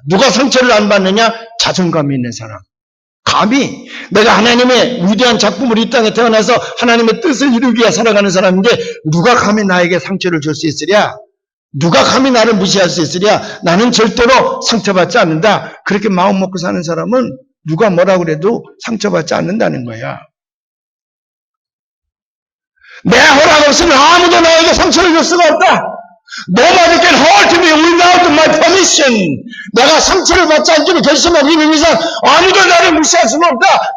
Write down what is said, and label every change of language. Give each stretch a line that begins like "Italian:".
Korean: 누가 상처를 안 받느냐? 자존감이 있는 사람. 감히 내가 하나님의 위대한 작품으로 이 땅에 태어나서 하나님의 뜻을 이루기 위해 살아가는 사람인데 누가 감히 나에게 상처를 줄 수 있으랴? 누가 감히 나를 무시할 수 있으랴? 나는 절대로 상처받지 않는다. 그렇게 마음 먹고 사는 사람은 누가 뭐라고 그래도 상처받지 않는다는 거야. 내 허락 없으면 아무도 나에게 상처를 줄 수가 없다.
English: Nobody can hurt me without my permission.
Korean: 내가 상처를 받지 않기로 결심하고 있는 이상 아무도 나를 무시할 수는 없다.